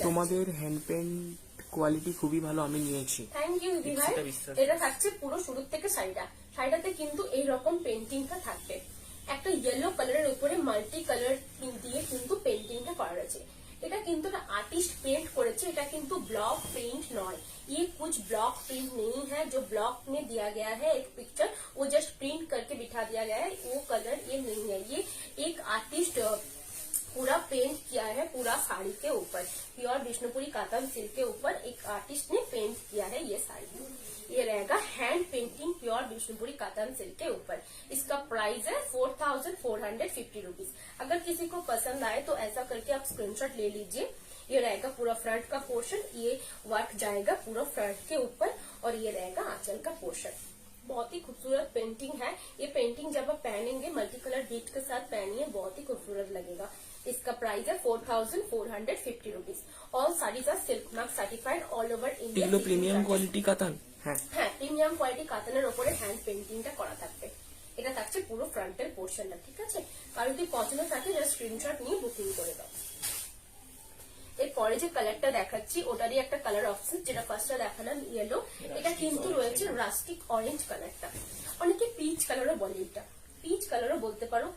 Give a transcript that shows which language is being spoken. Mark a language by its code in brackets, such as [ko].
[bn] তোমাদের hand paint quality খুবই ভালো, আমি নিয়েছি। থ্যাংক ইউ দিদি ভাই। এটা থাকছে পুরো শুরু থেকে শাড়িটাতে কিন্তু এইরকম পেন্টিংটা থাকবে। একটা ইয়েলো কালারের উপরে মাল্টি কালার দিয়ে কিন্তু পেন্টিংটা করা রয়েছে। এটা কিন্তু आर्टिस्ट पेंट করেছে, এটা কিন্তু ब्लॉक प्रिंट নয়। [hi] ये कुछ ब्लॉक प्रिंट नहीं है, जो ब्लॉक में दिया गया है एक पिक्चर वो जस्ट प्रिंट करके बिठा दिया गया है, वो कलर ये नहीं है। ये एक आर्टिस्ट पूरा पेंट किया है पूरा साड़ी के ऊपर, प्योर विष्णुपुरी कातान सिल्क के ऊपर एक आर्टिस्ट ने पेंट किया है ये साड़ी। ये रहेगा hand painting pure Vishnupuri katan silk के ऊपर। इसका प्राइस है 4,450 रुपीज। अगर किसी को पसंद आए तो ऐसा करके आप स्क्रीनशॉट ले लीजिए। ये रहेगा पूरा फ्रंट का पोर्शन, ये वर्क जाएगा पूरा फ्रंट के ऊपर और ये रहेगा आंचल का पोर्शन। बहुत ही खूबसूरत पेंटिंग है। ये पेंटिंग जब आप पहनेंगे मल्टी कलर बीट के साथ पहनिए, बहुत ही खूबसूरत लगेगा। इसका प्राइस है 4450 rupees. All saris are silk mark certified all over India. [bn] এগুলো প্রিমিয়াম কোয়ালিটি কাতান। হ্যাঁ, হ্যাঁ, প্রিমিয়াম কোয়ালিটি কাতানের ওপরে হ্যান্ড পেন্টিংটা করা থাকবে। এটা থাকছে পুরো ফ্রন্টের পোর্শনটা, ঠিক আছে। কারো যদি পছন্দ থাকে জাস্ট স্ক্রিনশট নিয়ে বুকিং করে দাও। এরপরে যে কালারটা দেখাচ্ছি ওটারই একটা কালার অপশন, যেটা ফার্স্টে দেখালাম ইয়েলো, এটা কিন্তু রয়েছে রাস্টিক অরেঞ্জ কালারটা, অনেকে পিচ কালারও বলে, এটা পিচ কালারও বলতে পারো।